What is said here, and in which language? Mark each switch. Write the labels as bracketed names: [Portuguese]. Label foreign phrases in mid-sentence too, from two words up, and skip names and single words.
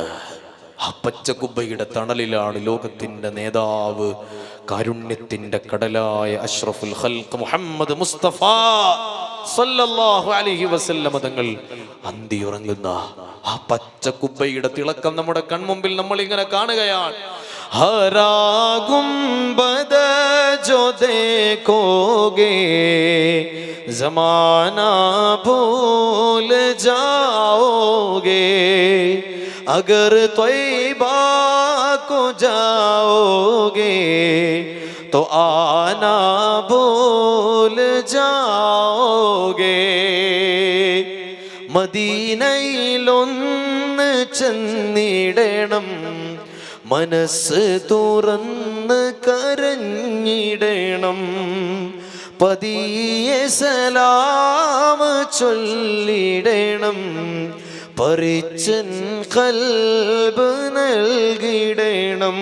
[Malayalam] ആ പച്ചക്കുബ്ബയുടെ തണലിലാണ് ലോകത്തിന്റെ നേതാവ്, കാരുണ്യത്തിന്റെ കടലായ [Arabic] أشرف الخلق [Malayalam] മുഹമ്മദ് മുസ്തഫ [Arabic] صلى الله عليه وسلم [Malayalam] തങ്ങൾ അന്തിയുറങ്ങുന്ന ആ പച്ചക്കുബ്ബയുടെ തിളക്കം നമ്മുടെ കൺമുമ്പിൽ നമ്മൾ ഇങ്ങനെ കാണുകയാണ്. [Hindi] हरा गुंबद जो देखोगे जमाना भूल जाओगे, अगर तौबा को जाओगे तो आना भूल जाओगे. [Malayalam] മദീനയിലൊന്ന് ചെന്നിടണം, മനസ്സ് തുറന്ന് കരഞ്ഞിടണം, പതിയെ സലാം ചൊല്ലിടണം, പരിച്ചൻ ഖൽബ് നൽകിടണം.